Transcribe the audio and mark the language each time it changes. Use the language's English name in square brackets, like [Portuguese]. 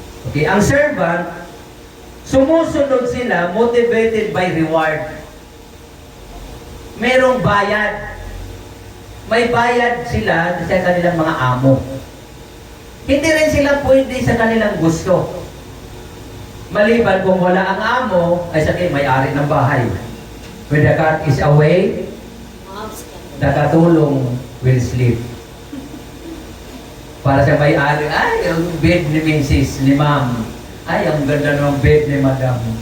[Filipino] Okay, ang servant, sumusunod sila [English] motivated by reward. [Filipino] Merong bayad. May bayad sila sa kanilang mga amo. Hindi rin sila pwede sa kanilang gusto. Maliban kung wala ang amo, ay sabihin, may-ari ng bahay. [English] When the cat is away, the katulong will sleep. [Filipino] Para sa may-ari, ay, ang bed ni Mrs. ni Ma'am. Ay, ang ganda ng bed ni Madam.